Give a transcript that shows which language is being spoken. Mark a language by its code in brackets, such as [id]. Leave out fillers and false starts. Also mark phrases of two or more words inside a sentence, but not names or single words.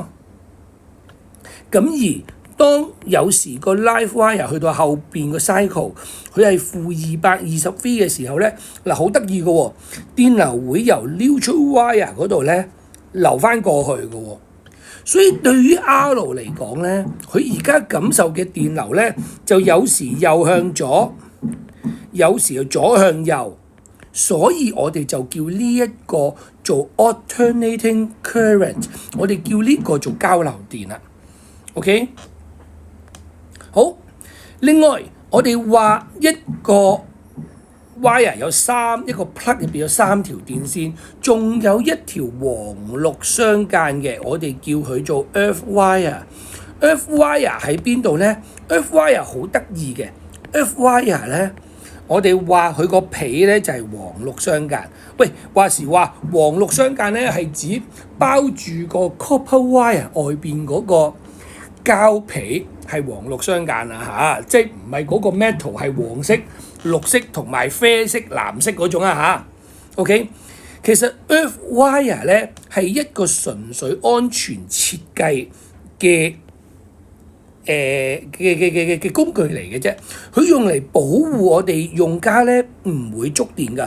[yue] 咁而當有時個 [en] live wire [yue] 去到後邊個 cycle， 佢係負220V 嘅時候咧，嗱好得意嘅喎，電流會由 [en] neutral wire [yue] 嗰度咧流翻過去嘅喎。所以對於 R 嚟講咧，佢而家感受嘅電流咧，就有時右向左，有時又左向右。所以我哋就叫呢一個做 [en] alternating current， [yue] 我哋叫呢個做交流電啦。OK， 好。另外，我哋話一個 wire 有一個 plug 入邊有3條電線，仲有一條黃綠相間嘅，我哋叫佢做 [en] earth wire。 Earth wire [yue] 喺邊度咧 ？ [en] Earth wire [yue] 好得意嘅 ， [en] Earth wire [yue] 咧，我哋話佢個皮咧就係黃綠相間。喂，話時話黃綠相間咧係指包住個 [en] copper wire [yue] 外邊嗰個膠皮係黃綠相間啊嚇，即係唔係嗰個 metal 係黃色、綠色同埋啡色、藍色嗰種啊嚇。OK， 其實 [en] Earth wire [yue] 咧係一個純粹安全設計嘅工具嚟嘅啫，佢用嚟保護我哋用家咧唔會觸電㗎。